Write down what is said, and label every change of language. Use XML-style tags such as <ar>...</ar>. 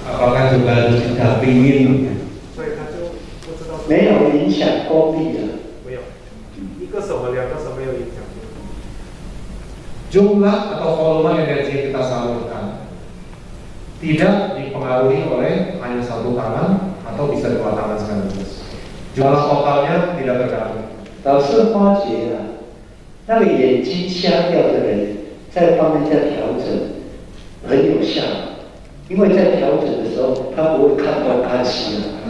<id>Apakah juga tidak ingin?</id> <zh>所以他就不知道。没有影响功力的。没有，一个手和两个手没有影响。</zh> <id>Jumlah atau volume energi yang kita salurkan tidak dipengaruhi oleh hanya satu tangan atau bisa dua tangan sekaligus. Jumlah totalnya tidak terganggu.</id> <zh>老师发觉啊，那个眼睛瞎掉的人，在方面在调整很有效，因为在调整的时候，他不会看东看西了。</zh>